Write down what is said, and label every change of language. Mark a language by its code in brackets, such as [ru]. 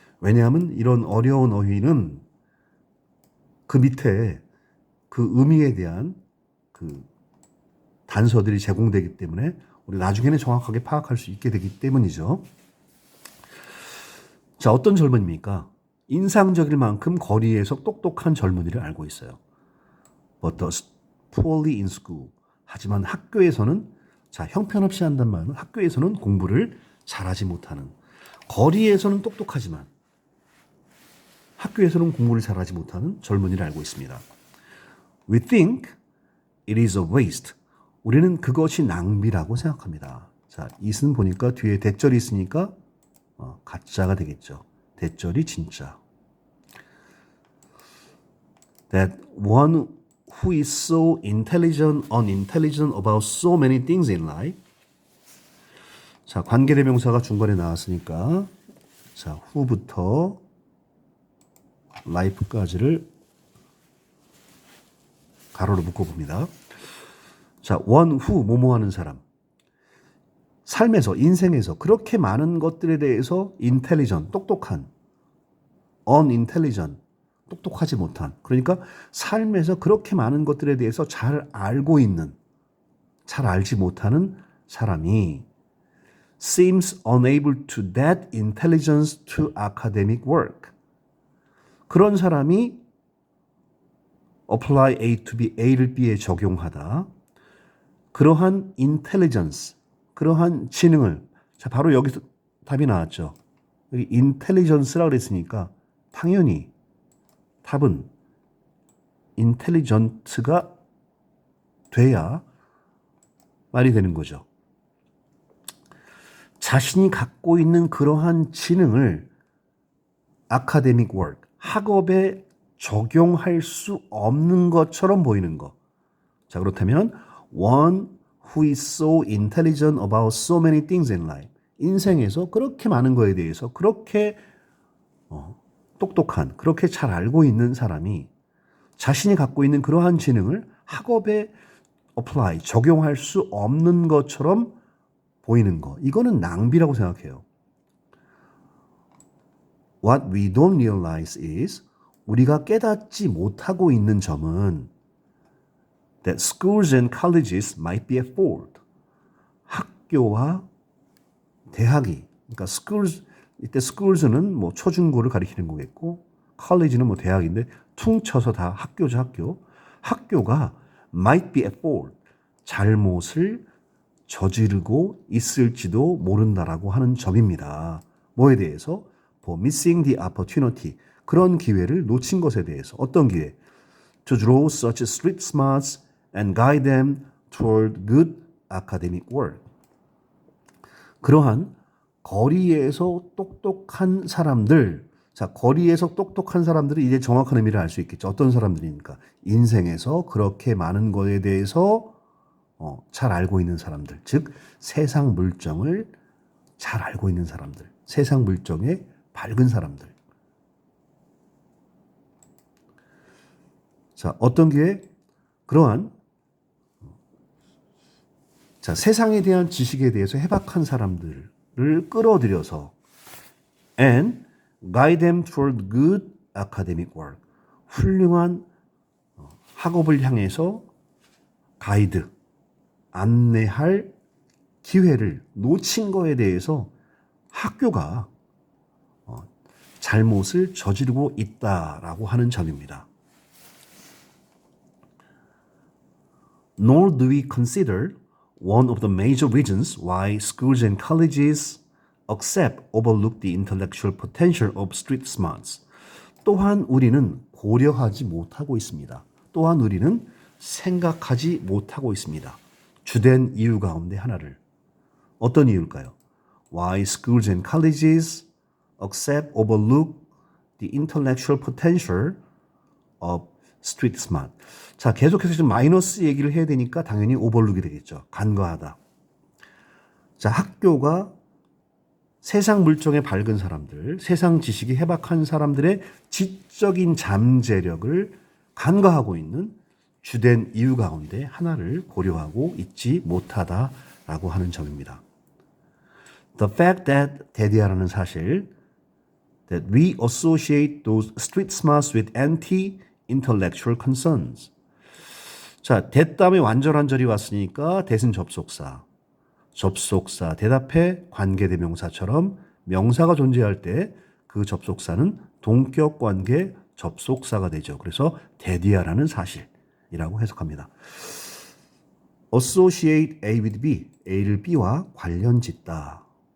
[ko] 왜냐하면 이런 어려운 어휘는 그 밑에 그 의미에 대한 그 단서들이 제공되기 때문에 우리 나중에는 정확하게 파악할 수 있게 되기 때문이죠. 자, 어떤 젊은이입니까? 인상적일 만큼 거리에서 똑똑한 젊은이를 알고 있어요. [en] But does poorly in school. [ko] 하지만 학교에서는 자, 형편없이 한단 말은 학교에서는 공부를 잘하지 못하는 거리에서는 똑똑하지만 학교에서는 공부를 잘하지 못하는 젊은이를 알고 있습니다. [en] We think it is a waste. [ko] 우리는 그것이 낭비라고 생각합니다. 자, it은 보니까 뒤에 대절이 있으니까 가짜가 되겠죠. 대절이 진짜. [en] That one who is so intelligent, unintelligent about so many things in life. [ko] 자, 관계대명사가 중간에 나왔으니까 자, who부터 life까지를 가로로 묶어봅니다. 자, [en] one who [ko] 뭐뭐 하는 사람. 삶에서, 인생에서 그렇게 많은 것들에 대해서 intelligent, 똑똑한, unintelligent, 똑똑하지 못한. 그러니까 삶에서 그렇게 많은 것들에 대해서 잘 알고 있는, 잘 알지 못하는 사람이 [en] seems unable to that intelligence to academic work. [ko] 그런 사람이 [en] apply A to B, [ko] A를 B에 적용하다. 그러한 intelligence, 그러한 지능을 자 바로 여기서 답이 나왔죠. 여기 intelligence라고 그랬으니까 당연히 답은 intelligent가 돼야 말이 되는 거죠. 자신이 갖고 있는 그러한 지능을 academic work, 학업에 적용할 수 없는 것처럼 보이는 거. 자, 그렇다면 [en] one who is so intelligent about so many things in life. [ko] 인생에서 그렇게 많은 거에 대해서 그렇게 똑똑한, 그렇게 잘 알고 있는 사람이 자신이 갖고 있는 그러한 지능을 학업에 apply, 적용할 수 없는 것처럼 보이는 거. 이거는 낭비라고 생각해요. [en] What we don't realize is [ko] 우리가 깨닫지 못하고 있는 점은 [en] that schools and colleges might be at fault. [ko] 학교와 대학이, 그러니까 schools, 이때 schools는 뭐 초중고를 가리키는 거겠고, college는 뭐 대학인데 퉁쳐서 다 학교죠, 학교. 학교가 [en] might be at fault. [ko] 잘못을 저지르고 있을지도 모른다라고 하는 점입니다. 뭐에 대해서? [en] For missing the opportunity. [ko] 그런 기회를 놓친 것에 대해서. 어떤 기회? [en] To draw such street smarts and guide them toward good academic work. [ko] 그러한 거리에서 똑똑한 사람들, 자, 거리에서 똑똑한 사람들은 이제 정확한 의미를 알 수 있겠죠. 어떤 사람들입니까? 인생에서 그렇게 많은 것에 대해서 잘 알고 있는 사람들, 즉 세상 물정을 잘 알고 있는 사람들, 세상 물정에 밝은 사람들. 자, 어떤 기회? 그러한 자, 세상에 대한 지식에 대해서 해박한 사람들을 끌어들여서 [en] and guide them toward good academic work. [ko] 훌륭한 학업을 향해서 가이드, 안내할 기회를 놓친 거에 대해서 학교가 잘못을 저지르고 있다라고 하는 점입니다. [en] Nor do we consider one of the major reasons why schools and colleges accept overlook the intellectual potential of street smarts. [ko] 또한 우리는 고려하지 못하고 있습니다. 또한 우리는 생각하지 못하고 있습니다. 주된 이유 가운데 하나를. 어떤 이유일까요? [en] Why schools and colleges accept overlook the intellectual potential of street smart. [ko] 자, 계속해서 지금 마이너스 얘기를 해야 되니까 당연히 오버룩이 되겠죠. 간과하다. 자, 학교가 세상 물정에 밝은 사람들, 세상 지식이 해박한 사람들의 지적인 잠재력을 간과하고 있는 주된 이유 가운데 하나를 고려하고 있지 못하다라고 하는 점입니다. [en] The fact that [ko] 대디하라는 사실 [en] that we associate those street smarts with anti-intellectual concerns. [ko] 자, 대다음에 완전한절이 왔으니까 대신 접속사. 접속사 대답해 관계대명사처럼 명사가 존재할 때 그 접속사는 동격 관계 접속사가 되죠. 그래서 대디하라는 사실이라고 해석합니다. [en] associate A with B, [ko] A를 B와 관련 짓다.